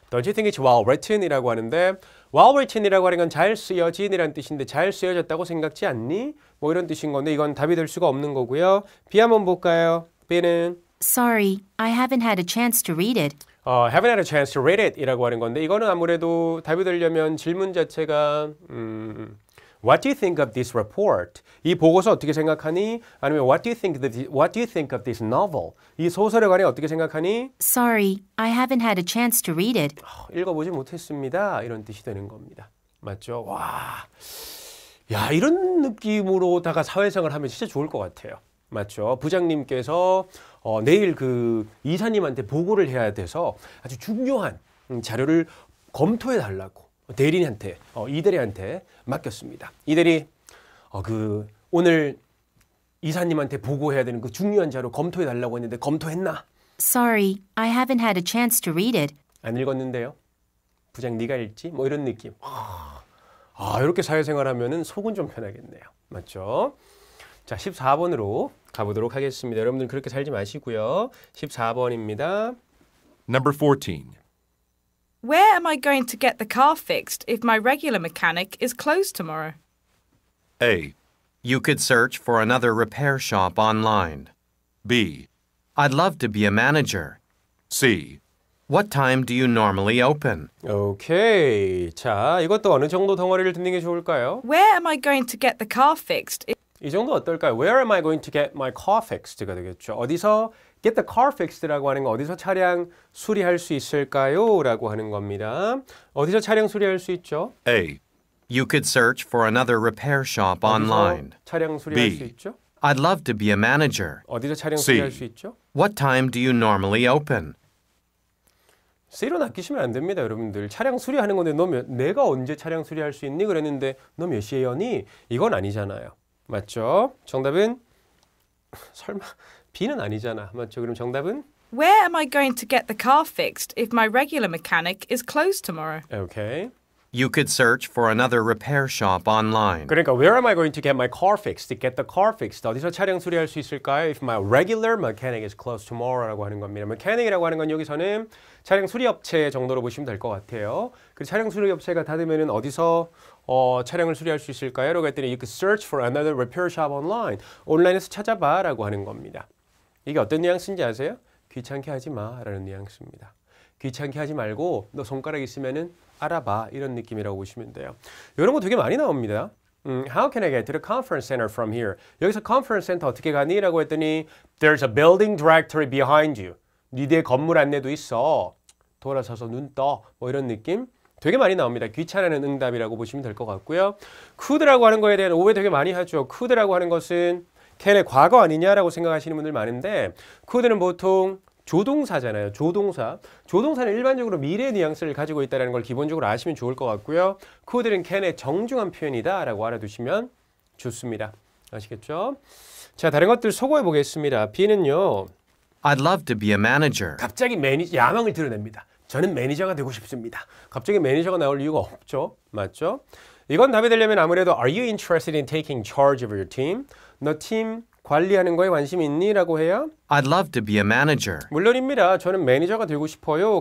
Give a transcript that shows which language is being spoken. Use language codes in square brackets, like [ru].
[en] Don't you think it's well written [ko] 이라고 하는데 well written이라고 하는 건 잘 쓰여진이라는 뜻인데 잘 쓰여졌다고 생각지 않니? 뭐 이런 뜻인 건데 이건 답이 될 수가 없는 거고요. B 한번 볼까요? B는 [en] Sorry, I haven't had a chance to read it. haven't had a chance to read it [ko] 이라고 하는 건데 이거는 아무래도 답이 되려면 질문 자체가 [en] What do you think of this report? [ko] 이 보고서 어떻게 생각하니? [en] 아니면 What do you think of this novel? [ko] 이 소설에 관해 어떻게 생각하니? [en] Sorry, I haven't had a chance to read it. [ko] 읽어보지 못했습니다. 이런 뜻이 되는 겁니다. 맞죠? 와, 야 이런 느낌으로다가 사회생활 하면 진짜 좋을 것 같아요. 맞죠? 부장님께서 내일 그 이사님한테 보고를 해야 돼서 아주 중요한 자료를 검토해 달라고 대리한테 이대리한테 맡겼습니다. 이대리 오늘 이사님한테 보고해야 되는 그 중요한 자료 검토해 달라고 했는데 검토했나? [en] Sorry, I haven't had a chance to read it. [ko] 안 읽었는데요. 부장 네가 읽지? 뭐 이런 느낌. 이렇게 사회생활하면은 속은 좀 편하겠네요. 맞죠? 자, 14번으로 가보도록 하겠습니다. 여러분들 그렇게 살지 마시고요. 14번입니다. [en] Number 14. Where am I going to get the car fixed if my regular mechanic is closed tomorrow? A. You could search for another repair shop online. B. I'd love to be a manager. C. What time do you normally open? [ko] 오케이. 자, 이것도 어느 정도 덩어리를 듣는 게 좋을까요? [en] Where am I going to get the car fixed? [ko] 이 정도 어떨까요? [en] Where am I going to get my car fixed가 되겠죠. [ko] 어디서 [en] get the car fixed [ko] 라고 하는 거 어디서 차량 수리할 수 있을까요? 라고 하는 겁니다. 어디서 차량 수리할 수 있죠? [en] A. You could search for another repair shop online. [ko] 어디서 차량 수리할 [en] B. [ko] 수 있죠? [en] I'd love to be a manager. [ko] 어디서 차량 [en] C. [ko] 수리할 수 있죠? [en] What time do you normally open? [ko] C로 낚이시면 안 됩니다, 여러분들. 차량 수리하는 건데 내가 언제 차량 수리할 수 있니? 그랬는데 너 몇 시에 여니? 이건 아니잖아요. 맞죠? 정답은 설마 B는 아니잖아. 맞죠? 그럼 정답은 [en] Where am I going to get the car fixed if my regular mechanic is closed tomorrow? [ko] 오케이. [en] You could search for another repair shop online. 그러니까 where am I going to get my car fixed? Get the car fixed. [ko] 어디서 차량 수리할 수 있을까요? [en] If my regular mechanic is closed tomorrow라고 하는 겁니다. [ko] mechanic이라고 하는 건 여기서는 차량 수리 업체 정도로 보시면 될 것 같아요. 그 차량 수리 업체가 닫으면은 어디서 차량을 수리할 수 있을까요?라고 했더니 [en] you could search for another repair shop online. [ko] 온라인에서 찾아봐라고 하는 겁니다. 이게 어떤 뉘앙스인지 아세요? 귀찮게 하지 마라는 뉘앙스입니다. 귀찮게 하지 말고 너 손가락 있으면은 알아봐 이런 느낌이라고 보시면 돼요. 이런 거 되게 많이 나옵니다. [en] How can I get to the conference center from here? [ko] 여기서 conference center 어떻게 가니? 라고 했더니 [en] There's a building directory behind you. [ko] 네 뒤에 건물 안내도 있어. 돌아서서 눈 떠. 뭐 이런 느낌? 되게 많이 나옵니다. 귀찮아하는 응답이라고 보시면 될 것 같고요. could라고 하는 거에 대한 오해 되게 많이 하죠. could라고 하는 것은 캔의 과거 아니냐라고 생각하시는 분들 많은데 could는 보통 조동사잖아요. 조동사. 조동사는 일반적으로 미래 뉘앙스를 가지고 있다는 걸 기본적으로 아시면 좋을 것 같고요. could는 캔의 정중한 표현이다라고 알아두시면 좋습니다. 아시겠죠? 자, 다른 것들 소거해 보겠습니다. B는요. I'd love to be a manager. 갑자기 야망을 드러냅니다. 저는 매니저가 되고 싶습니다. 갑자기 매니저가 나올 이유가 없죠. 맞죠? 이건 답이 되려면 아무래도 [en] Are you interested in taking charge of your team? [ko] 너 팀 관리하는 거에 관심 있니? 라고 해야 [en] I'd love to be a manager. [ko] 물론입니다. 저는 매니저가 되고 싶어요.